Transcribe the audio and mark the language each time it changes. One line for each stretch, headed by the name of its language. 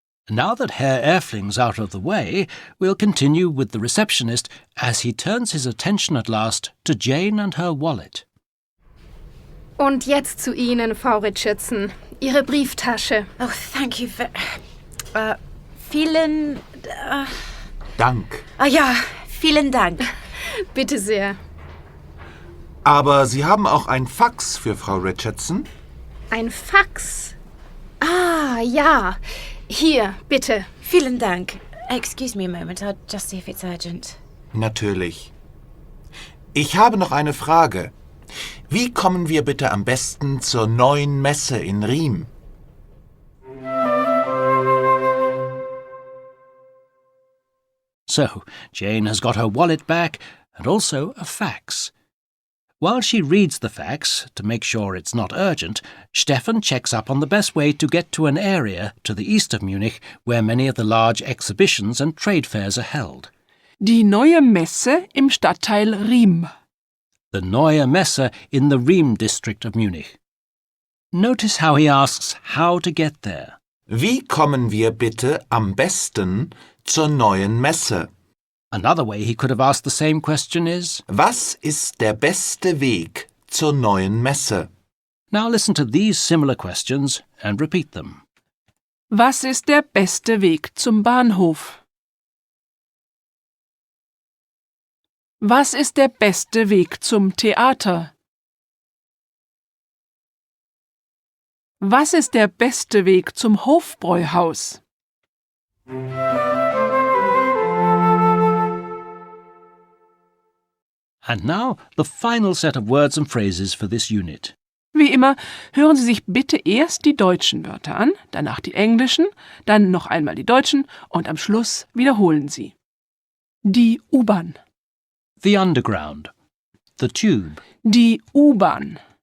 English: Now that Herr Erfling's out of the way, we'll continue with the receptionist as he turns his attention at last to Jane and her wallet.
German: Und jetzt zu Ihnen, Frau Richardson. Ihre Brieftasche.
English: Oh, thank you for...
German: vielen... Dank. ja, vielen Dank. Bitte sehr. Aber Sie haben auch ein Fax für Frau Richardson? Ein Fax. Ah, ja. Hier, bitte. Vielen Dank.
English: Excuse me a moment, I'll just see if it's urgent.
German: Natürlich. Ich habe noch eine Frage. Wie kommen wir bitte am besten zur neuen Messe in Riem?
English: So, Jane has got her wallet back and also a fax. While she reads the fax, to make sure it's not urgent, Stefan checks up on the best way to get to an area to the east of Munich where many of the large exhibitions and trade fairs are held.
German: Die neue Messe im Stadtteil Riem.
English: The Neue Messe in the Riem district of Munich. Notice how he asks how to get there.
German: Wie kommen wir bitte am besten zur neuen Messe?
English: Another way he could have asked the same question is,
German: Was ist der beste Weg zur neuen Messe?
English: now listen to these similar questions and repeat them.
German: Was ist der beste Weg zum Bahnhof? Was ist der beste Weg zum Theater? Was ist der beste Weg zum Hofbräuhaus?
English: And now, the final set of words and phrases for this unit.
German: Wie immer, hören Sie sich bitte erst die deutschen Wörter an, danach die englischen, dann noch einmal die deutschen und am Schluss wiederholen Sie. Die U-Bahn.
English: The underground. The tube.
German: Die U-Bahn.